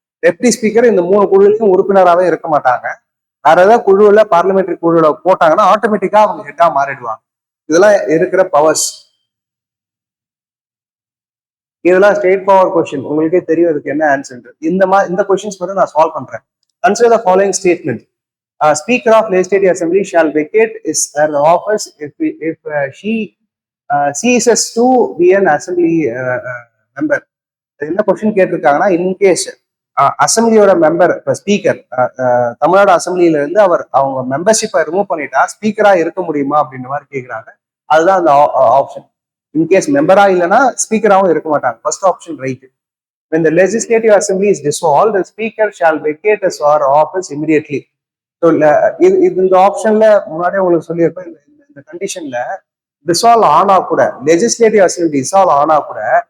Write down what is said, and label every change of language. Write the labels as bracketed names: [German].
[Tamil] Deputy speaker இந்த 3 குழுவிலும் உறுப்பினராகவே இருக்க மாட்டாங்க. வேற ஏதாவது குழுவுல பார்லிமெண்டரி குழுல போட்டாங்கன்னா ஆட்டோமேட்டிக்கா அவங்க ஹெட்டா மாறிடுவாங்க. இதெல்லாம் இருக்கிற பவர்ஸ். இதெல்லாம் ஸ்ட்ரெயிட் ஃபார்வர்ட் கொஸ்டின், உங்களுக்கே தெரியும் இதுக்கு என்ன ஆன்சர். இந்த கொஸ்டின்ஸ் மட்டும் நான் சால்வ் பண்றேன். [English] Consider the following statement. Speaker of Legislative Assembly shall vacate her office if she ceases to be an assembly member. [Tamil] என்ன கொஸ்டின் கேட்டிருக்காங்கன்னா, இன்கேஸ் அசம்பிளியோட மெம்பர் இப்போ ஸ்பீக்கர் தமிழ்நாடு அசம்பிளியில இருந்து அவங்க மெம்பர்ஷிப்பை ரிமூவ் பண்ணிட்டா ஸ்பீக்கரா இருக்க முடியுமா அப்படின்ற மாதிரி கேட்குறாங்க. அதுதான் அந்த ஆப்ஷன். இன்கேஸ் மெம்பரா இல்லைன்னா ஸ்பீக்கராகவும் இருக்க மாட்டாங்க. [English] First option right. When the legislative assembly is dissolved, the speaker shall vacate his or office immediately. [Tamil] So இந்த ஆப்ஷன்ல முன்னாடியே உங்களுக்கு சொல்லியிருப்பேன். இந்த கண்டிஷன்ல டிசால்வ் ஆனா கூட, லெஜிஸ்லேட்டிவ் அசம்பிளி டிசால்வ் ஆனா கூட